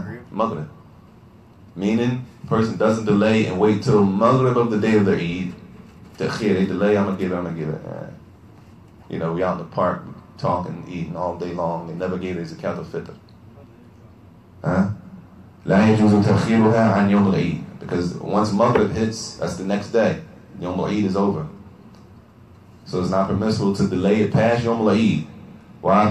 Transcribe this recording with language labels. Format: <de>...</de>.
<en>Maghrib. Meaning, person doesn't delay and wait till Maghrib of the day of the Eid. They delay, I'm going to give it. We out in the park talking, eating all day long. They never gave it as a Zakat al-Fitr.</en> <ar>لا يجوز تأخيرها عن يوم العيد.</ar> <en>Because once Maghrib hits, that's the next day. Yawm al-Eid is over. So it's not permissible to delay it past Yawm al-Eid. Why?</en>